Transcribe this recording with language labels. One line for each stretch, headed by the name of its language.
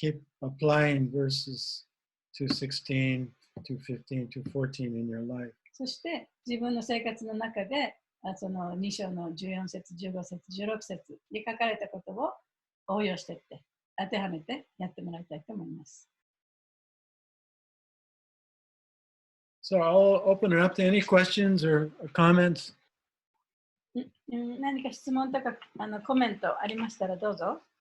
English: Keep applying verses 2:16, 2:15, 2:14 in your life.
Japanese: そして自分の生活の中で、その2章の14節、15節、16節に書かれたことを応用していって、当てはめてやってもらいたいと思います。
English: So I'll open it up to any questions or comments.
Japanese: 何か質問とかコメントありましたらどうぞ。